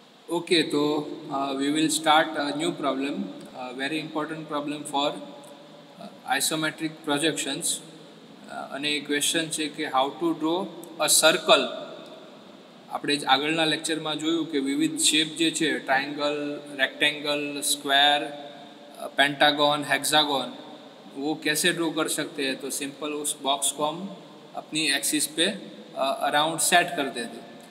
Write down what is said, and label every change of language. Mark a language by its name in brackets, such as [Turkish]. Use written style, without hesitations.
[English] Okay, so we will start a new problem, a very important problem for isometric projections. [Gujarati] અને એ question છે કે [English] How to draw a circle. [Gujarati] આપણે જ આગળના લેક્ચરમાં જોયું કે વિવિધ શેપ જે છે [Hindi] triangle, rectangle, square, pentagon, hexagon, वो कैसे ड्रॉ कर सकते हैं. तो सिंपल उस बॉक्स को हम अपनी एक्सिस पे अराउंड सेट कर देते.